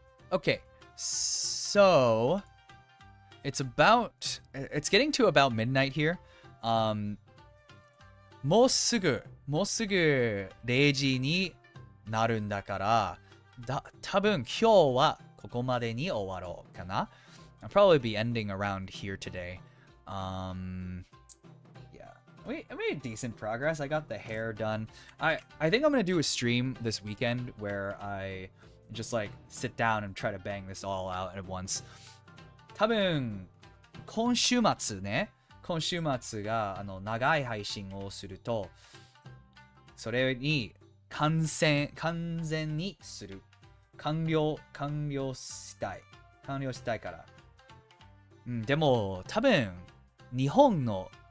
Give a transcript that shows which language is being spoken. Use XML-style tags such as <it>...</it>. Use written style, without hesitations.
<en>Okay, so it's getting to about midnight here.</en> <ja>もうすぐ0時になるんだから多分今日はここまでに終わろうかな</ja> <en>I'll probably be ending around here today. Yeah, I made decent progress. I got the hair done. I think I'm gonna do a stream this weekend where I just like sit down and try to bang this all out at once.</en> <ja>多分今週末が長い配信をするとそれに完全にする完了したいから、でも多分日本の</ja>